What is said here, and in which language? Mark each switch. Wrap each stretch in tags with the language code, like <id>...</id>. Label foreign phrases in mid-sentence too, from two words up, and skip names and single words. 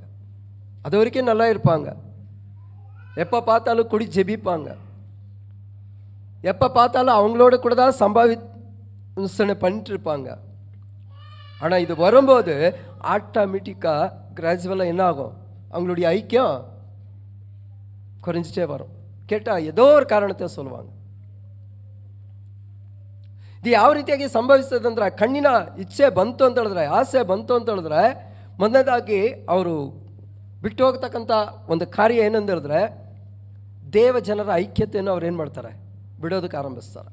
<ta>அது வரைக்கும் நல்லா இருப்பாங்க, எப்போ பார்த்தாலும் குடி ஜெபிப்பாங்க, எப்போ பார்த்தாலும் அவங்களோட கூட தான் சம்பாவிசனை பண்ணிட்டு இருப்பாங்க. ஆனால் இது வரும்போது</ta> <en>automatically gradually</en> <ta>என்ன ஆகும்? அவங்களுடைய ஐக்கியம் குறைஞ்சிட்டே வரும். கேட்டால் ஏதோ ஒரு காரணத்தை சொல்லுவாங்க.</ta> <kn>ಇದು ಯಾವ ರೀತಿಯಾಗಿ ಸಂಭವಿಸ್ತದಂದ್ರೆ, ಕಣ್ಣಿನ ಇಚ್ಛೆ ಬಂತು ಅಂತ ಹೇಳಿದ್ರೆ, ಆಸೆ ಬಂತು ಅಂತ ಹೇಳಿದ್ರೆ, ಮೊದಲನೇದಾಗಿ ಅವರು ಬಿಟ್ಟು ಹೋಗ್ತಕ್ಕಂಥ ಒಂದು ಕಾರ್ಯ ಏನಂತ ಹೇಳಿದ್ರೆ, ದೇವ ಜನರ ಐಕ್ಯತೆಯನ್ನು ಅವ್ರು ಏನು ಮಾಡ್ತಾರೆ? ಬಿಡೋದಕ್ಕೆ ಆರಂಭಿಸ್ತಾರೆ.</kn>